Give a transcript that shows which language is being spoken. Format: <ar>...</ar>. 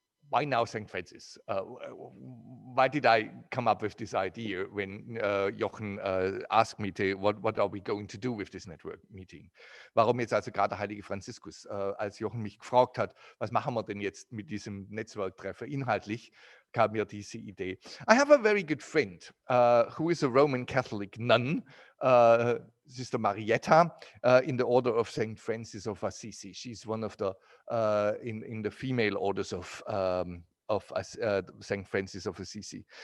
<en>Why now St. Francis? Why did I come up with this idea when Jochen asked me what are we going to do with this network meeting?</en> <de>Warum jetzt also gerade der heilige Franziskus? Als Jochen mich gefragt hat, was machen wir denn jetzt mit diesem Netzwerktreffen inhaltlich, kam mir diese Idee.</de> <en>I have a very good friend who is a Roman Catholic nun, Sister Marietta, in the order of St. Francis of Assisi. She's one of the in the female orders of St. Francis of Assisi.</en>